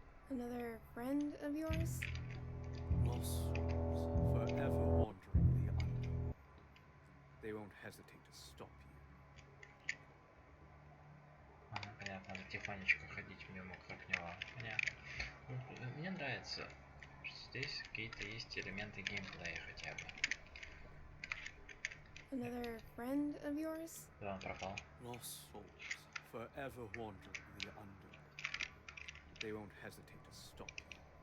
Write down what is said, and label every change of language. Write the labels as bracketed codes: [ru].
[en] Another friend of yours? Lost souls, forever wandering the underworld. They won't hesitate to stop you. [ru] Ага, понятно, надо тихонечко ходить мимо вокруг него. Понятно. Ну, мне нравится, что здесь какие-то есть элементы геймплея хотя бы. [en] Another friend of yours? [ru] Да, он пропал. [en] Lost souls, forever wandering the underworld. They won't hesitate to stop you.